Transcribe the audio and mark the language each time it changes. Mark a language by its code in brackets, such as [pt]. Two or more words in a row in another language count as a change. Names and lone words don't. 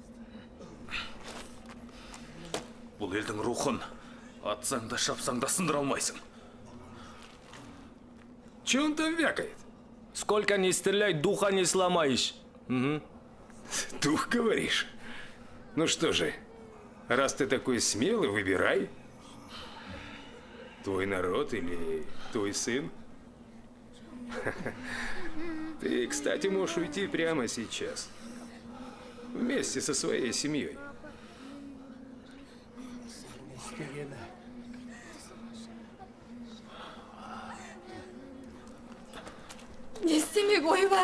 [kk] Бұл елдің рухын атсаң да шапсаң да сындыра алмайсың. [ru] Че он там вякает? Сколько не стреляй, духа не сломаешь. Дух, говоришь? Ну что же, раз ты такой смелый, выбирай. Твой народ или твой сын? Ты, кстати, можешь уйти прямо сейчас. Вместе со своей семьей. [kk] Не істемек ой бар?